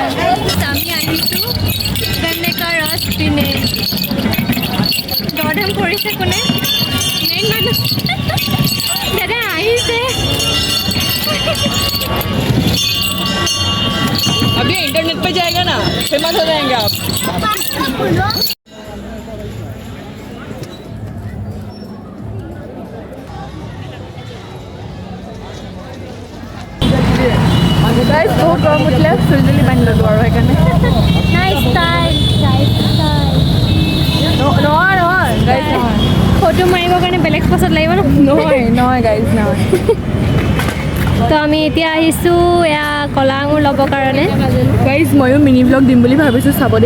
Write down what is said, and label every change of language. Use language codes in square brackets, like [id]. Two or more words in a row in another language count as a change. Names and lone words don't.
[as] আমি আহিছোঁ [hi] गन्ने का रस पीने। [as] দৰদাম কৰিছে কোনে? মেইন মানুহ দাদা আহিছে। [hi] अभी इंटरनेट पे जाएगा ना, फेमस हो जाएंगे आप। [as] गाइस বহুত গৰম উঠিলে, চুলচুলি বান্ধি ললোঁ আৰু সেইকাৰণে। [en] Nice style, nice style. [as] নহয় নহয় গাইজ নহয়, ফটো মাৰিবৰ কাৰণে বেলেগ পছত লাগিব ন? নহয় নহয় গাইজ নহয়। তো আমি এতিয়া আহিছোঁ এয়া কলা আঙুৰ ল'বৰ কাৰণে। গাইজ ময়ো [en] mini vlog [as] দিম বুলি ভাবিছোঁ, চাব দেই।